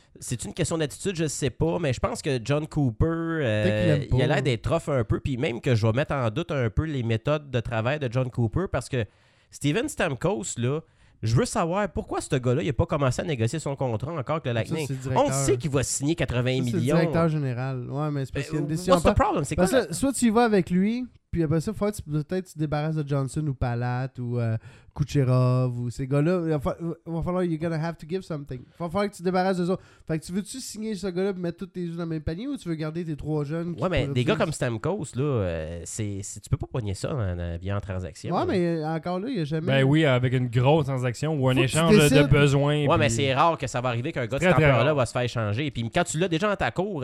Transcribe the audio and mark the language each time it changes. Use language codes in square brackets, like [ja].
[fr] C'est une question d'attitude, je sais pas, mais je pense que John Cooper, il a l'air d'être rough un peu, puis même que je vais mettre en doute un peu les méthodes de travail de John Cooper, parce que Steven Stamkos, là, je veux savoir pourquoi ce gars-là il a pas commencé à négocier son contrat encore avec le Lightning. On sait qu'il va signer 80 ça, millions. C'est le directeur général. Ouais, mais c'est parce qu'il y a une décision. [en] What's the problem? C'est [fr] parce quoi? Que, soit tu y vas avec lui, puis après ça, il faut peut-être que tu te débarrasses de Johnson ou Palat ou Kucherov ou ces gars-là. Il va falloir [en] you're gonna have to give something. [fr] Il va falloir que tu te débarrasses d'eux autres. Fait que tu veux-tu signer ce gars-là et mettre tous tes yeux dans le même panier ou tu veux garder tes trois jeunes? Ouais, mais des gars comme Stamkos, là, c'est tu peux pas pogner ça via en transaction. Ouais, mais encore là, il n'y a jamais. Ben oui, avec une grosse transaction ou un échange de besoins. Ouais, puis... mais c'est rare que ça va arriver qu'un gars de cette ampleur-là va se faire échanger. Puis quand tu l'as déjà dans ta cour,